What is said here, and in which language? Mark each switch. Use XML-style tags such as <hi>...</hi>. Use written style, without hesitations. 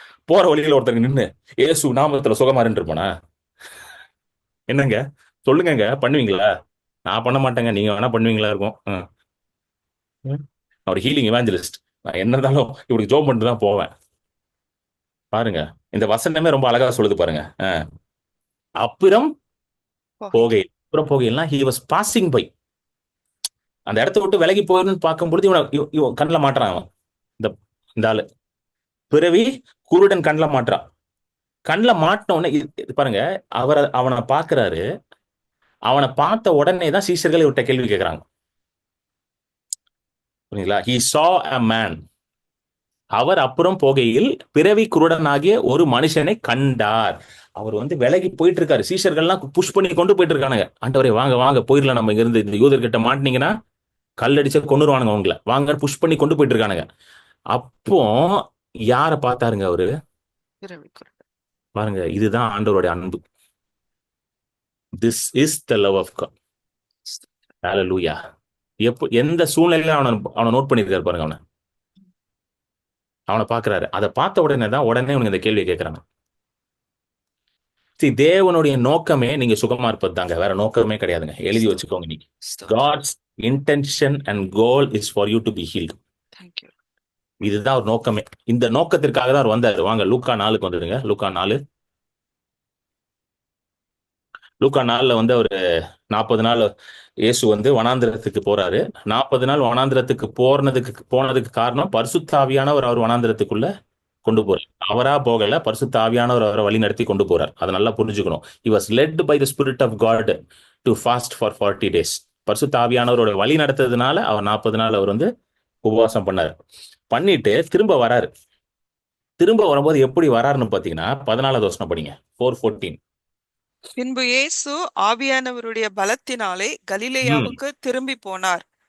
<ta>போற வழியில ஒருத்தருக்கு நின்று ஏசு நாமத்துல சுகமாறுன்னு இருப்பானா? என்னங்க சொல்லுங்க, பண்ணுவீங்களா? நான் பண்ண மாட்டேங்க, நீங்க வேணா பண்ணுவீங்களா இருக்கும். அவர் ஹீலிங் இவாஞ்சலிஸ்ட். நான் என்ன இருந்தாலும் இப்படி ஜோம் பண்ணிட்டு தான் போவேன். பாருங்க, இந்த வசனமே ரொம்ப அழகா சொல்லுது பாருங்க. அப்புறம் போகையில்னா</ta> <en>he was passing by.</en> <ta>அந்த இடத்த விட்டு விலகி போயிருந்து பார்க்கும்பொழுது இவன் கண்ணில் மாட்டுறான். அவன் இந்த ஆளு பிறவி குருடன் கண்ணில் மாட்டுறான். கண்ணில் மாட்டின உடனே பாருங்க, அவனை பார்க்கிறாரு. அவனை பார்த்த உடனே தான் சீஷர்கள் இவர்கிட்ட கேள்வி கேட்கிறாங்க. புரியுங்களா?</ta> <en>he saw a man.</en> <ta>அவர் அப்புறம் போகையில் பிறவி குருடனாகிய ஒரு மனுஷனை கண்டார். அவர் வந்து விலகி போயிட்டு இருக்காரு. சீஷர்கள்லாம் புஷ் பண்ணி கொண்டு போயிட்டு இருக்கானுங்க. ஆண்டவரே வாங்க வாங்க போயிடலாம், நம்ம இருந்து இந்த யூதர்கிட்ட மாட்டினீங்கன்னா கல்லடிச்சு கொண்டுருவானுங்க அவங்கள, வாங்க புஷ் பண்ணி கொண்டு போயிட்டு இருக்கானுங்க. அப்போ யார பார்த்தாருங்க அவரு? பாருங்க, இதுதான் ஆண்டவருடைய அன்பு.</ta> <en>This is the love of God. Hallelujah.</en> <ta>எந்த சூழ்நிலையில அவனை நோட் பண்ணிருக்காரு பாருங்க. அவனை பார்க்கிறாரு. அதை பார்த்த உடனே உடனே இந்த கேள்வியை கேட்கிறாங்க. தேவனுடைய நோக்கமே நீங்க சுகமா இருப்பது தாங்க, வேற நோக்கமே கிடையாதுங்க. எழுதி வச்சுக்கோங்க. நீங்க</ta> <en>God's intention and goal is for you to be healed.</en> <ta>இதுதான் ஒரு நோக்கமே. இந்த நோக்கத்திற்காக தான் அவர் வந்தாரு. வாங்க லூக்கா 4க்கு வந்துடுங்க. லூக்கா 4ல வந்து ஒரு 40 நாள் இயேசு வந்து வனாந்திரத்துக்கு போறாரு. 40 நாள் வனாந்திரத்துக்கு போனதுக்கு காரணம் பரிசுத்த ஆவியானவர் அவர் வனாந்திரத்துக்குள்ள கொண்டு போறார். அவரா போகல, பரிசுத்த ஆவியானவர் அவரை வழி நடத்தி கொண்டு போறார். அதை நல்லா புரிஞ்சுக்கணும்.</ta> <en>He was led by the Spirit of God to fast for 40 days.</en> <ta>பரிசுத்த ஆவியானவரோட வழி நடத்ததுனால அவர் 40 நாள் அவர் வந்து உபவாசம் பண்ணாரு. பண்ணிட்டு திரும்ப வராரு. திரும்ப வரும்போது எப்படி வராருன்னு பாத்தீங்கன்னா 14வது வசனம் படிங்க. 4:14. பின்பு இயேசு ஆவியானவருடைய பலத்தினாலே கலிலேயாவுக்கு திரும்பி போனார்.</ta>